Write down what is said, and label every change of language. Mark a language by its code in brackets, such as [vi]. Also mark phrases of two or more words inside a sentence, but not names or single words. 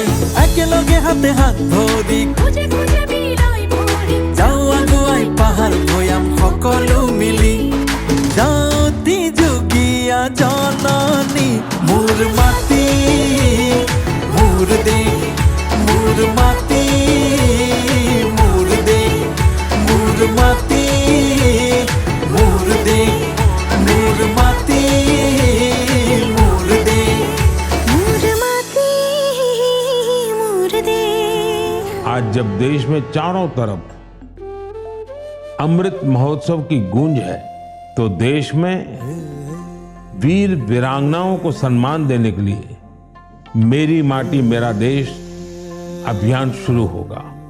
[as] একেলগে হাতে হাত ধৰি যাওঁ আগুৱাই পাহাৰ ভৈয়াম সকলো মিলি, যাওঁতি যুগীয়া জননী মোৰ মাটি মোৰ দেশ, মোৰ মাটি মোৰ দেশ, মোৰ মাটি মোৰ দেশ, মোৰ মাটি মোৰ দেশ, মোৰ মাটি মোৰ দেশ। [hi] आज जब देश में चारों तरफ अमृत महोत्सव की गूंज है, तो देश में वीर वीरांगनाओं को सम्मान देने के लिए मेरी माटी मेरा देश अभियान शुरू होगा।